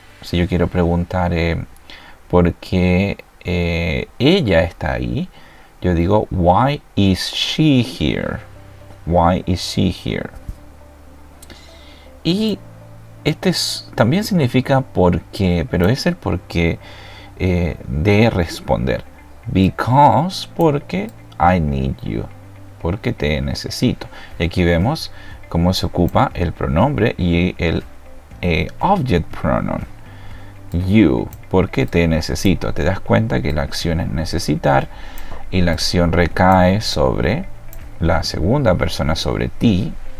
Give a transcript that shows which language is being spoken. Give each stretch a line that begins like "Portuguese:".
Spanish: Si yo quiero preguntar por qué ella está ahí, yo digo,
English: why is she here? Why is she here?
Spanish: Y también significa por qué, pero es el por qué de responder.
English: Because,
Spanish: porque
English: I need you.
Spanish: Porque te necesito. Y aquí vemos cómo se ocupa el pronombre y el object pronoun. You, porque te necesito. Te das cuenta que la acción es necesitar y la acción recae sobre la segunda persona, sobre ti.